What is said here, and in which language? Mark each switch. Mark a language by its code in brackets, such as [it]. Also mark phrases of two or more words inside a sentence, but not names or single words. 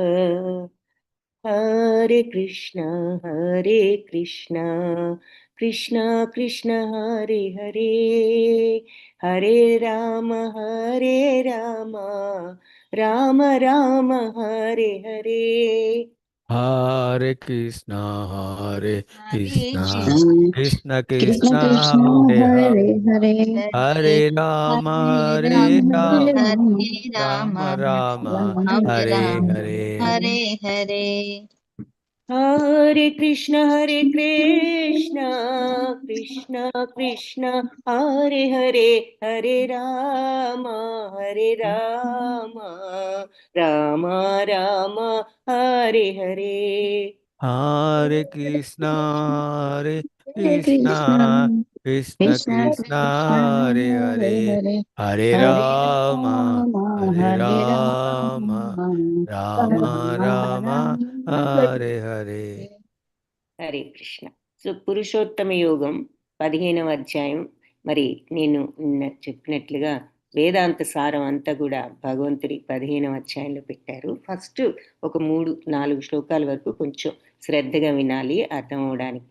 [sa] హరే కృష్ణ కృష్ణ కృష్ణ హరే హరే హరే రామ రామ రామ హరే హరే. हरे कृष्णा कृष्ण కృష్ణ कृष्ण కృష్ణ हरे హరే हरे హరే हरे राम राम राम हरे हरे. హరే హరే. హరే కృష్ణ కృష్ణ కృష్ణ హరే హరే హరే రామ రామ రామ హరే హరే. हरे कृष्णा कृष्ण कृष्ण हरे हरे हरे राम राम राम हरे हरे. హరే కృష్ణ. [te] సో పురుషోత్తమ యోగం 15వ అధ్యాయం. మరి నేను చెప్పినట్లుగా వేదాంత సారం అంతా కూడా భగవంతుడి 15వ అధ్యాయంలో పెట్టారు. ఫస్ట్ ఒక 3-4 శ్లోకాల వరకు కొంచెం శ్రద్ధగా వినాలి అర్థం అవడానికి.